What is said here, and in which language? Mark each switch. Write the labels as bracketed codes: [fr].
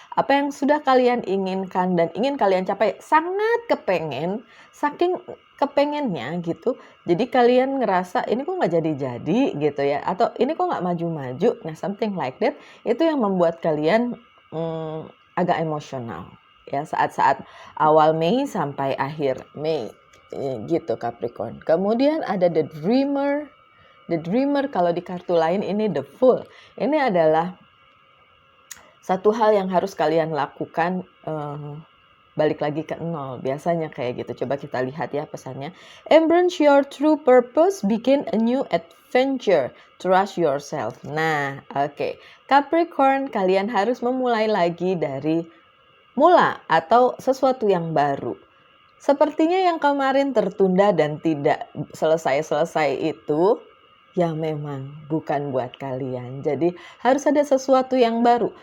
[id] Apa yang sudah kalian inginkan dan ingin kalian capai, sangat kepengen, saking kepengennya gitu, jadi kalian ngerasa ini kok nggak jadi-jadi gitu ya, atau ini kok nggak maju-maju, nah [en] something like that, [id] itu yang membuat kalian agak emosional ya saat-saat awal Mei sampai akhir Mei gitu Capricorn. Kemudian ada The Dreamer. The Dreamer kalau di kartu lain ini The Fool. Ini adalah satu hal yang harus kalian lakukan, balik lagi ke nol. Biasanya kayak gitu. Coba kita lihat ya pesannya. [en] Embrace your true purpose, begin a new adventure, trust yourself. [id] Nah, oke. Capricorn, kalian harus memulai lagi dari mula atau sesuatu yang baru. Sepertinya yang kemarin tertunda dan tidak selesai-selesai itu, ya memang bukan buat kalian. Jadi harus ada sesuatu yang baru.